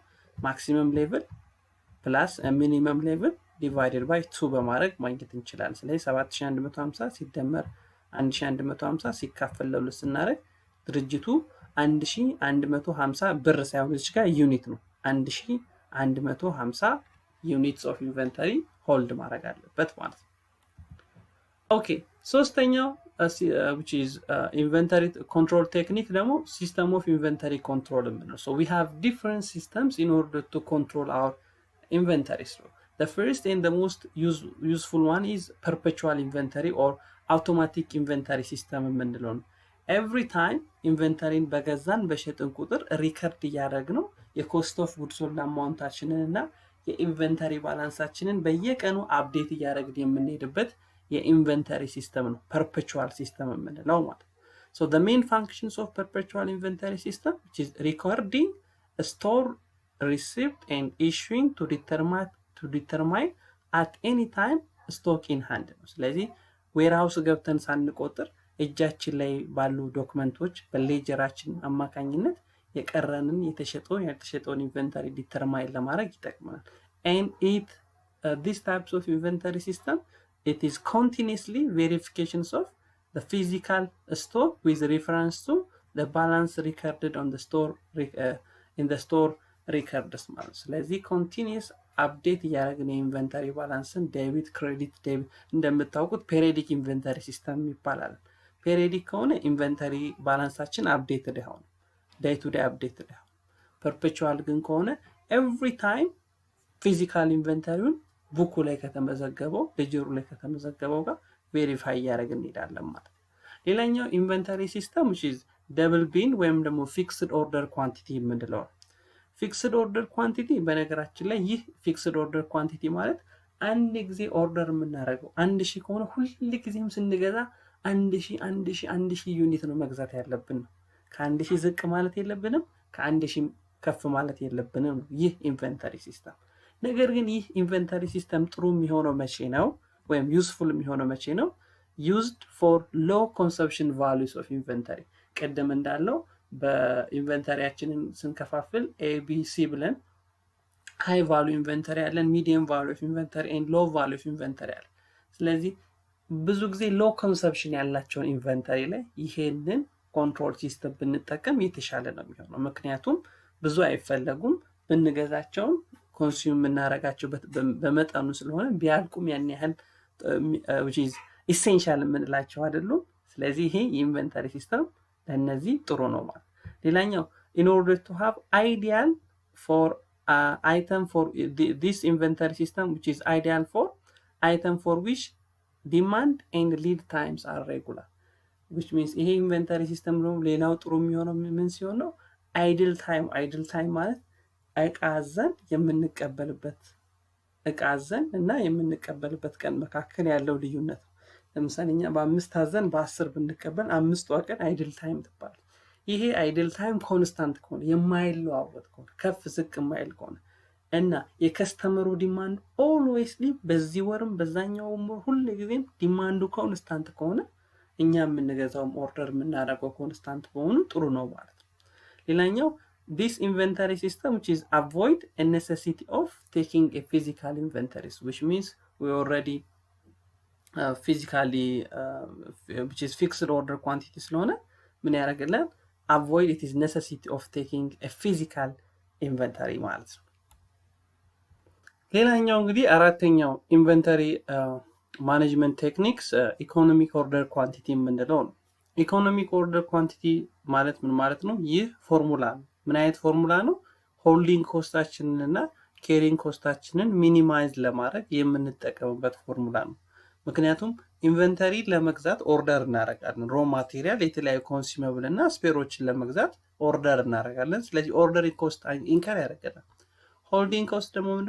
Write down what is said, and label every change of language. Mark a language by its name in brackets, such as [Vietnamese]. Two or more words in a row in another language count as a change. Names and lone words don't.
[English] maximum level plus minimum level divided by [Amharic] 2 በማድረግ ማግኘት እንችላለን። ስለዚህ 7150 ሲደመር 1150 ሲካፈል ለሁለት ስናደርግ ድርጅቱ 1150 ብር ሳይሆን እዚህ ጋር ዩኒት ነው፣ [English] 1150 units of inventory hold [Amharic] ማድረግ አለበት ማለት ነው። ኦኬ ሶስተኛው [English] which is inventory control technique ደግሞ system of inventory control ነው። So we have different systems in order to control our inventories. The first and the most useful one is perpetual inventory [Amharic] or [English] automatic inventory system [Amharic] የምንለው ነው። [English] every time [Amharic] ኢንቨንተሪን በገዛን በሸጥን ቁጥር ሪከርድ እያደረግነው [English] cost of goods sold [Amharic] አማውንታችንን እና የኢንቨንተሪ ባላንሳችንን በየቀኑ አፕዴት እያደረግን የምንሄድበት የኢንቨንተሪ ሲስተም ነው [English] perpetual system [Amharic] የምንለው ማለት ነው። [English] So the main functions of perpetual inventory system, which is recording, store, receipt and issuing to determine at any time stock in hand [Amharic] ነው። ስለዚህ ዌርሃውስ ገብተን ሳንቆጥር እጃችን ላይ ባሉ ዶክመንቶች በሌጀራችን አማካኝነት የቀረንን የተሸጠውን ያልተሸጠውን ኢንቨንተሪ ዲተርማይን ለማድረግ ይጠቅመናል። [English] and these types of inventory system, it is continuously verifications of the physical stock with reference to the balance recorded on the store in the store records [Amharic] ማለት ነው። ስለዚህ [English] continuous update [Amharic] እያደረግን የኢንቨንተሪ ባላንስን [English] debit credit debit [Amharic] እንደምታውቁት [English] periodic inventory system [Amharic] ይባላል። ፔሪዮዲክ ከሆነ ኢንቨንተሪ ባላንሳችን አፕዴትድ ይሆን [English] day to [Amharic] ዴይ አፕዴትድ ይሆን። ፐርፔቹዋል ግን ከሆነ [English] every time physical [Amharic] ኢንቨንተሪውን ቡኩ ላይ ከተመዘገበው ሌጀሩ ላይ ከተመዘገበው ጋር ቬሪፋይ እያደረግን እንሄዳለን ማለት ነው። ሌላኛው [English] inventory system which is double bin [Amharic] ወይም ደግሞ [English] fixed order quantity [Amharic] የምንለው። [English] fixed order quantity [Amharic] በነገራችን ላይ ይህ [English] fixed order quantity [Amharic] ማለት አንድ ጊዜ ኦርደር የምናደርገው 1000 ከሆነ ሁል ጊዜም ስንገዛ 1000 ዩኒት ነው መግዛት ያለብን ነው። ከ1000 ዝቅ ማለት የለብንም፣ ከ1000 ከፍ ማለት የለብንም ነው ይህ [English] inventory system። [Amharic] ነገር ግን ይህ [English] inventory system [Amharic] ጥሩ የሚሆነው መቼ ነው ወይም ዩዝፉል የሚሆነው መቼ ነው? [English] used for low consumption values of inventory። [Amharic] ቀደም እንዳለው በኢንቨንተሪያችንን ስንከፋፍል [English] ABC ብለን high value inventory [Amharic] ያለን፣ [English] medium value of inventory and low value of [Amharic] ኢንቨንተሪ ያለን። ስለዚህ ብዙ ጊዜ [English] low consumption [Amharic] ያላቸውን ኢንቨንተሪ ላይ ይሄንን [English] control system [Amharic] ብንጠቀም የተሻለ ነው የሚሆነው። ምክንያቱም ብዙ አይፈለጉም፣ ብንገዛቸውም ኮንሱም የምናደርጋቸው በመጠኑ ስለሆነ ቢያልቁም ያን ያህል [English] which is essential [Amharic] የምንላቸው አይደሉም። ስለዚህ ይሄ የኢንቨንተሪ ሲስተም ለነዚህ ጥሩ ነው ማለት። ሌላኛው [English] in order to have ideal for item for this inventory system which is ideal for item for which demand and lead times are regular, which means [Amharic] ይሄ [English] inventory system [Amharic] ነው። ሌላው ጥሩ የሚሆነው ምን ሲሆን ነው? [English] idle time [Amharic] ማለት እቃዘን የምንቀበልበት እቃዘን እና የምንቀበልበት ቀን መካከል ያለው ልዩነት ነው። ለምሳሌ እኛ በ5 ታዘን በ10 ብንቀበል 5ቷ ቀን [English] idle time [Amharic] ትባላለች። ይሄ [English] idle time [Amharic] ኮንስታንት ከሆነ የማይለዋወጥ ከሆነ ከፍ ዝቅ የማይል ከሆነ እና የከስተመሩ [English] demand alwaysly [Amharic] በዚህ ወርም በዛኛውም ወር ሁሉ ጊዜም ዲማንዱ ኮንስታንት ከሆነ እኛ የምንገዛውም ኦርደር የምናደርገው ኮንስታንት ከሆኑ ጥሩ ነው ማለት ነው። ሌላኛው [English] this inventory system which is avoid a necessity of taking a physical inventories, which means we already physically which is fixed order quantity [Amharic] ስለሆነ ምን ያደርግልን? [English] avoid it is necessity of taking a physical inventory [Amharic] ማለት ነው። ሌላኛው እንግዲህ አራተኛው [English] inventory management techniques economic order quantity [Amharic] የምንለው ነው። [English] economic order quantity [Amharic] ማለት ምን ማለት ነው? ይህ ፎርሙላ ነው። ምን አይነት ፎርሙላ ነው? ሆልዲንግ ኮስታችንን እና ኬሪንግ ኮስታችንን ሚኒማይዝ ለማድረግ የምንጠቀምበት ፎርሙላ ነው። ምክንያቱም ኢንቨንተሪ ለመግዛት ኦርደር እናደርጋለን። [English] raw material፣ [Amharic] የተለያዩ ኮንሱመብል እና ስፔሮችን ለመግዛት ኦርደር እናደርጋለን። ስለዚህ [English] ordering cost incur [Amharic] ያደርገናል። [English] holding cost [Amharic] ደግሞ ምንድነው?